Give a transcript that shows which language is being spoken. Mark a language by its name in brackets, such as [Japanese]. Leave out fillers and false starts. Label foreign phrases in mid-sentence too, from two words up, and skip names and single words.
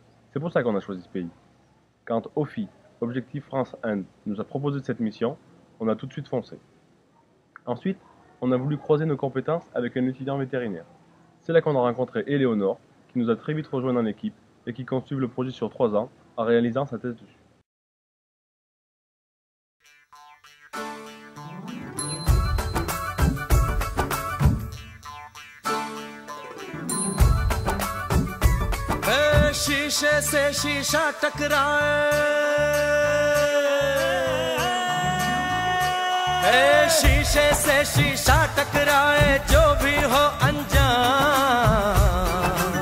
[French] C'est pour ça qu'on a choisi ce pays. Quand OFI, Objectif France-Inde, nous a proposé cette mission, on a tout de suite foncé. Ensuite, on a voulu croiser nos compétences avec un étudiant vétérinaire. C'est là qu'on a rencontré Éléonore, qui nous a très vite rejoint dans l'équipe et qui compte suivre le projet sur 3 ans en réalisant sa thèse dessus. [Hindi] शीशे से शीशा टकराए, शीशे से शीशा टकराए, जो भी हो अनजान।